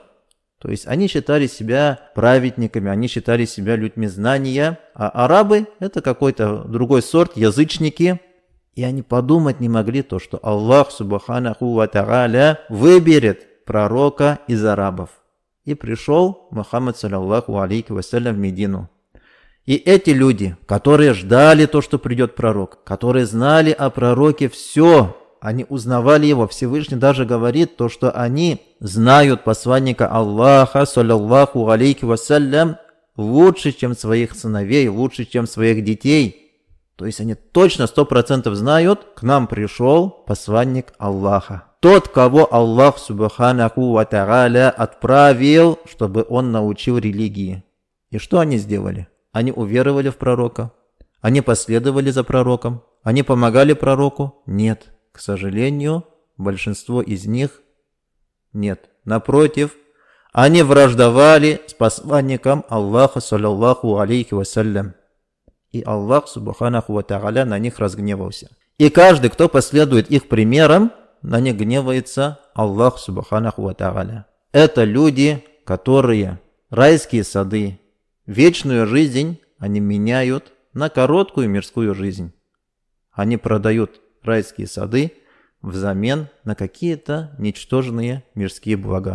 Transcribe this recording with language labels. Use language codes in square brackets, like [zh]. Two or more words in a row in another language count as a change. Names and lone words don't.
[ru] То есть они считали себя праведниками, они считали себя людьми знания, а арабы — это какой-то другой сорт, язычники. И они подумать не могли то, что Аллах [ar] سبحانه وتعالى [ru] выберет пророка из арабов. И пришел Мухаммад [ar] صلى الله عليه وسلم [ru] в Медину. И эти люди, которые ждали то, что придет пророк, которые знали о пророке все, они узнавали его. Всевышний даже говорит то, что они знают посланника Аллаха, [ar] صلى الله عليه وسلم, [ru] лучше, чем своих сыновей, лучше, чем своих детей. То есть они точно 100% знают, к нам пришел посланник Аллаха. Тот, кого Аллах [ar] سبحانه وتعالى [ru] отправил, чтобы он научил религии. И что они сделали? Они уверовали в пророка. Они последовали за пророком. Они помогали пророку? Нет. К сожалению, большинство из них нет. Напротив, они враждовали с посланником Аллаха, [ar] صلى الله عليه وسلم. [ru] И Аллах, [ar] سبحانه وتعالى, [ru] на них разгневался. И каждый, кто последует их примерам, на них гневается Аллах, [ar] سبحانه وتعالى. [ru] Это люди, которые райские сады, вечную жизнь они меняют на короткую мирскую жизнь. Они продают райские сады взамен на какие-то ничтожные мирские блага.